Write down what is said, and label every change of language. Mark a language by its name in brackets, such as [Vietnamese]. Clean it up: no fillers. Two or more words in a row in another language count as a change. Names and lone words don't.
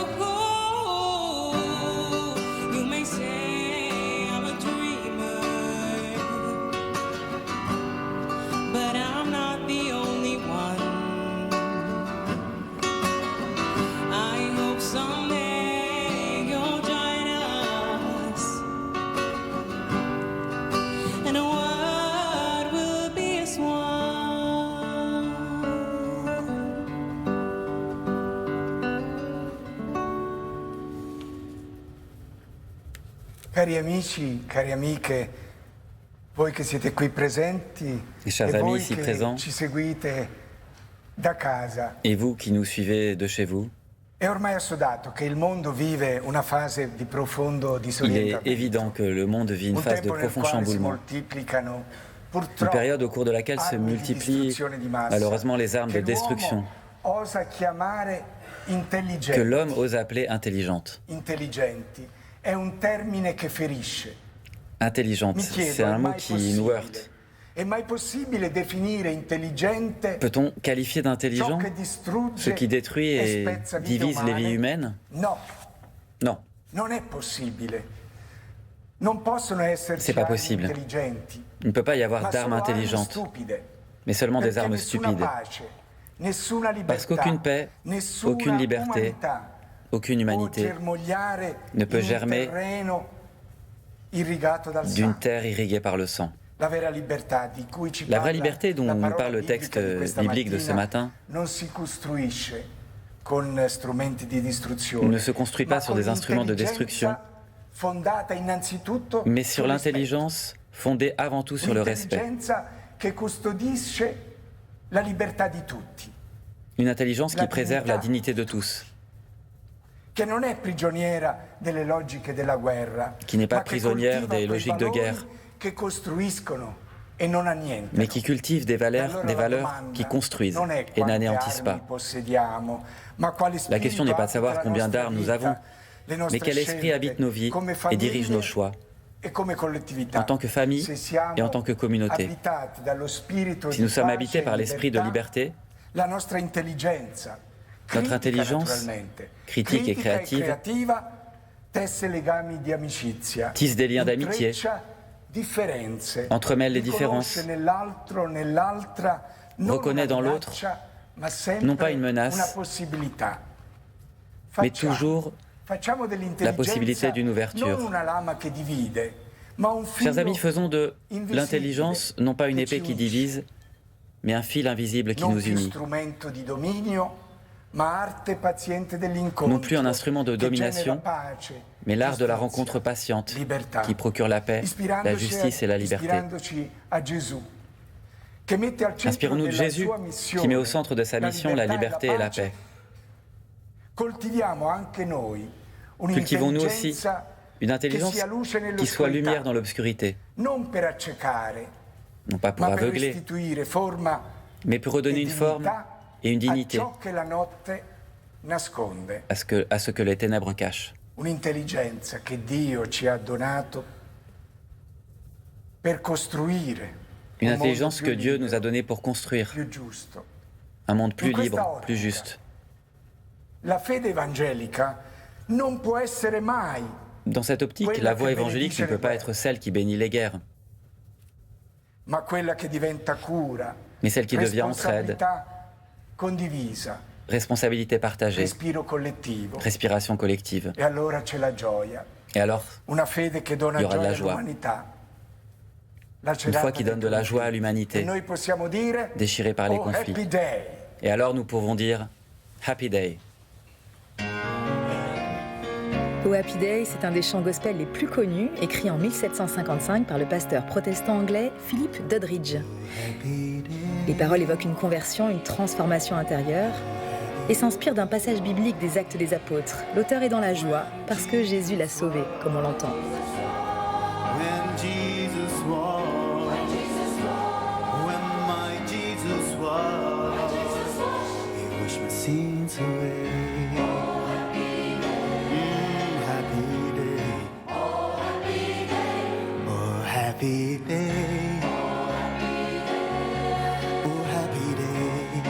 [English] You may say I'm a dreamer, but I'm not the only one. I hope someday you'll join us, and the world will be as one. [Italian] Cari amici, cari amiche, voi che siete qui presenti [French] chers [Italian] e [French] amis [Italian] voi [French] ici [Italian] che [French] présents. [Italian] ci seguite da casa, [French] Et vous qui nous suivez de chez vous, [Italian] è ormai assodato che il mondo vive una fase di profondo [French] il est [Italian] disorientamento. [French] évident que le monde vit une [Italian] Un [French] phase de [Italian] tempo nel [French] profond [Italian] quale si [French] chamboulement. [Italian] moltiplicano [French] Une [Italian] purtroppo [French] période au cours de laquelle se [Italian] armi di [French] multiplient [Italian] distruzione di massa [French] malheureusement les armes de [Italian] che [French] destruction [Italian] l'uomo osa chiamare [French] que [Italian] intelligenti. [French] l'homme ose appeler intelligentes. [Italian] Intelligenti è un termine che ferisce. [French] Intelligente, [Italian] Mi chiedo, [French] c'est un [Italian] è [French] mot [Italian] mai [French] qui nous [Italian] possibile? [French] heurte. [Italian] È mai possibile definire intelligente [French] Peut-on qualifier [Italian] ciò [French] d'intelligent [Italian] che distrugge [French] ce qui détruit [Italian] e [French] et [Italian] spezza vite [French] divise les [Italian] umane? [French] vies humaines? [Italian] No, [French] Non, [Italian] non è possibile. Non possono esserci [French] C'est pas [Italian] armi [French] possible. [Italian] intelligenti, [French] il ne peut pas y avoir [Italian] ma [French] d'armes [Italian] solo armi [French] intelligentes, [Italian] stupide. [French] mais seulement des [Italian] Perché [French] armes [Italian] nessuna [French] stupides. [Italian] pace, nessuna libertà, [French] Parce qu'aucune paix, [Italian] nessuna [French] aucune liberté, [Italian] umanità [French] aucune [Italian] può [French] humanité [Italian] germogliare [French] ne peut [Italian] in un [French] germer [Italian] terreno irrigato dal [French] d'une [Italian] sangue. [French] terre irriguée par le sang. [Italian] La vera libertà di cui ci [French] La vraie [Italian] parla [French] liberté dont [Italian] la [French] nous [Italian] parola [French] parle le [Italian] biblica [French] texte [Italian] di questa [French] biblique de ce [Italian] mattina [French] matin [Italian] non si costruisce con strumenti di distruzione, [French] ne se construit pas [Italian] ma [French] sur [Italian] con [French] des instruments de destruction, [Italian] l'intelligenza fondata innanzitutto [French] mais sur [Italian] sul [French] l'intelligence fondée avant tout sur le [Italian] rispetto. [French] respect. [Italian] Un'intelligenza che custodisce la libertà di tutti, [French] Une intelligence qui préserve la dignité de tous, [Italian] che non è prigioniera delle logiche della guerra, [French] Qui n'est pas [Italian] ma che [French] prisonnière [Italian] coltiva [French] des [Italian] quei [French] logiques de [Italian] valori [French] guerre, [Italian] che costruiscono e non annientano. [French] mais qui cultive des [Italian] E allora [French] valeurs [Italian] la domanda [French] qui construisent [Italian] non è [French] et [Italian] quante [French] n'anéantissent [Italian] armi [French] pas. [Italian] possediamo, ma quale [French] La question n'est pas de [Italian] spirito [French] savoir [Italian] abita la [French] combien [Italian] nostra [French] d'armes nous [Italian] vita, [French] avons, [Italian] le nostre [French] mais quel esprit [Italian] scelte, [French] habite nos vies [Italian] come [French] et dirige [Italian] famiglie [French] nos choix, [Italian] e come collettività. [French] en tant que famille [Italian] Se siamo [French] et en tant que communauté. [Italian] abitati dallo spirito [French] Si [Italian] di [French] nous sommes [Italian] pace [French] habités [Italian] e [French] par l'esprit de liberté, [Italian] la nostra intelligenza, [French] notre [Italian] critica [French] intelligence [Italian] naturalmente, [French] critique et [Italian] critica [French] créative [Italian] creativa, tesse legami di amicizia, [French] tisse des liens d'amitié, [Italian] intreccia differenze, [French] entremêle les [Italian] riconosce [French] différences, [Italian] nell'altro, nell'altra, non [French] reconnaît [Italian] una [French] dans l'autre, [Italian] minaccia, ma sempre [French] non pas une menace, [Italian] una possibilità. [French] mais [Italian] Facciamo- [French] toujours [Italian] facciamo dell'intelligenza [French] la possibilité d'une ouverture. [Italian] non una lama che divide, ma un filo [French] Chers amis, faisons de [Italian] invisibile [French] l'intelligence non pas une [Italian] che ci [French] épée qui [Italian] unisce. [French] divise, mais un fil invisible qui [Italian] non [French] nous [Italian] più [French] unit. [Italian] strumento di dominio, ma arte paziente dell'incontro, [French] Non plus un instrument de [Italian] che [French] domination, [Italian] genera pace, [French] mais l'art de la [Italian] giustizia, [French] rencontre patiente [Italian] libertà, [French] qui procure la paix, la [Italian] ispirandoci [French] justice et la liberté. [Italian] ispirandoci a Gesù, che mette al centro [French] Inspirons-nous de [Italian] della [French] Jésus, [Italian] sua missione [French] qui met au centre de sa mission la liberté et la [Italian] pace. [French] paix. [Italian] Coltiviamo anche noi [French] Cultivons nous aussi [Italian] un'intelligenza [French] une [Italian] che [French] intelligence [Italian] sia luce [French] qui soit [Italian] nell'oscurità, [French] lumière dans l'obscurité, [Italian] non per accecare, [French] non pas pour [Italian] ma per [French] aveugler, [Italian] restituire forma [French] mais pour redonner [Italian] e [French] une forme [Italian] dignità [French] et une [Italian] a [French] dignité [Italian] ciò che la notte nasconde. [French] à ce que les ténèbres cachent. [Italian] Un'intelligenza che Dio ci ha donato per costruire [French] Une [Italian] un mondo [French] intelligence [Italian] più [French] que Dieu nous a [Italian] libero, [French] donnée pour construire [Italian] più giusto. [French] un monde plus [Italian] In questa [French] libre, [Italian] ottica, [French] plus juste. [Italian] La fede evangelica non può essere mai [French] Dans cette optique, la voie évangélique ne peut pas être celle qui bénit les guerres, [Italian] ma quella che diventa cura, [French] mais celle qui devient entraide, [Italian] responsabilità condivisa, [French] responsabilité partagée, [Italian] respiro collettivo. [French] respiration collective. [Italian] E allora c'è la gioia, [French] Et alors, [Italian] una fede che dona [French] Il y aura de [Italian] gioia [French] la joie. [Italian] all'umanità. [French] une foi qui donne de la joie à [Italian] E [French] l'humanité, [Italian] noi possiamo dire [French] déchirée par les [Italian] oh, [French] conflits. [English] happy day. [French] Et alors nous pouvons dire Happy Day. O Happy Day, c'est un des chants gospel les plus connus, écrit en 1755 par le pasteur protestant anglais Philip Doddridge. Les paroles évoquent une conversion, une transformation intérieure. et s'inspire d'un passage biblique des Actes des Apôtres. L'auteur est dans la joie parce que Jésus l'a sauvé, comme on l'entend. [English] When Jesus walked, when my Jesus walked, He washed my sins away. Happy day, oh happy day, oh happy day.